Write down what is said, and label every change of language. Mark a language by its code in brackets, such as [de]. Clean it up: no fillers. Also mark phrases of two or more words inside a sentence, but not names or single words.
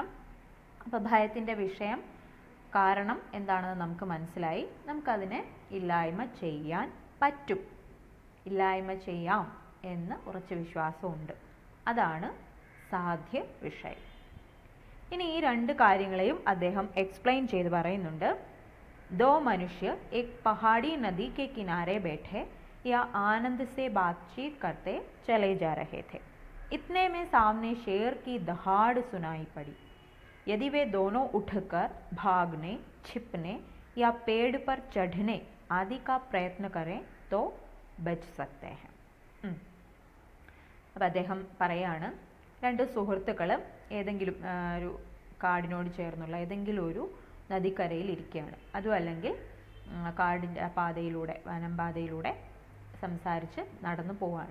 [ml] അപ്പോൾ ഭയത്തിൻ്റെ വിഷയം, കാരണം എന്താണെന്ന് നമുക്ക് മനസ്സിലായി, നമുക്കതിനെ ഇല്ലായ്മ ചെയ്യാൻ പറ്റും, ഇല്ലായ്മ ചെയ്യാം എന്ന് ഉറച്ച വിശ്വാസമുണ്ട്. അതാണ് സാധ്യ വിഷയം. ഇനി ഈ 2 കാര്യങ്ങളെയും അദ്ദേഹം എക്സ്പ്ലെയിൻ ചെയ്ത് പറയുന്നുണ്ട്. [hi] 2 मनुष्य एक पहाड़ी नदी के किनारे बैठे या आनंद से बातचीत करते चले जा रहे थे. इतने में सामने शेर की दहाड़ सुनाई पड़ी. यदि वे दोनों उठकर भागने, छिपने या पेड़ पर चढ़ने आदि का प्रयत्न करें तो बच सकते हैं. [ml] അപ്പം അദ്ദേഹം പറയാണ്, 2 സുഹൃത്തുക്കൾ ഏതെങ്കിലും ഒരു കാടിനോട് ചേർന്നുള്ള ഏതെങ്കിലും ഒരു നദിക്കരയിൽ ഇരിക്കുകയാണ്. അതും അല്ലെങ്കിൽ കാടിൻ്റെ പാതയിലൂടെ, വനംപാതയിലൂടെ സംസാരിച്ച് നടന്നു പോവാണ്.